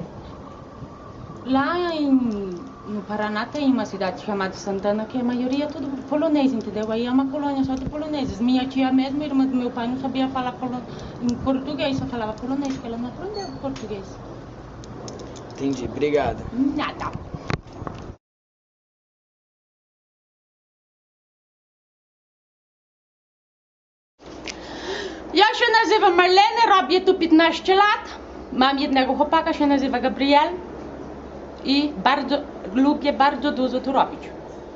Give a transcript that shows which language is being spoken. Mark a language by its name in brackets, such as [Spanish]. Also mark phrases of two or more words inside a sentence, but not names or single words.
[Portuguese] Lá no Paraná tem uma cidade chamada Santana, que a maioria é tudo polonês, entendeu? Aí é uma colônia só de poloneses. Minha tia mesmo, irmã do meu pai, não sabia falar em português, só falava polonês, porque ela não aprendeu português. Entendi, obrigado. Nada. [Polish] Ja się nazywam Marlene, robię tu 15 lat. Mam jednego chłopaka, się nazywa Gabriel. I lubię bardzo dużo tu robić.